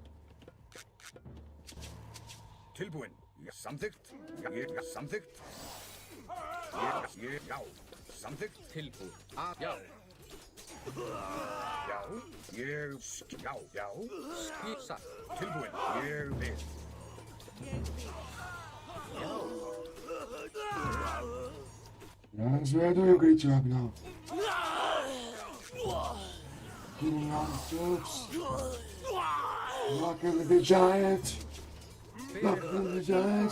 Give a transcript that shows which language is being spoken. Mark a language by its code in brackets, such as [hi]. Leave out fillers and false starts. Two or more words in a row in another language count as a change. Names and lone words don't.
[is] Tilbúin. Ég samþykkt. Ég samþykkt. Ég. Já. Samþykkt. Tilbúin. Já. Já. Ég. Já. Já. Skip. Satt. Tilbúin. Ég vil. Ég vil. [en] Guys, we are doing a great job now. Getting on the troops. Knocking the giant. Knocking the giant.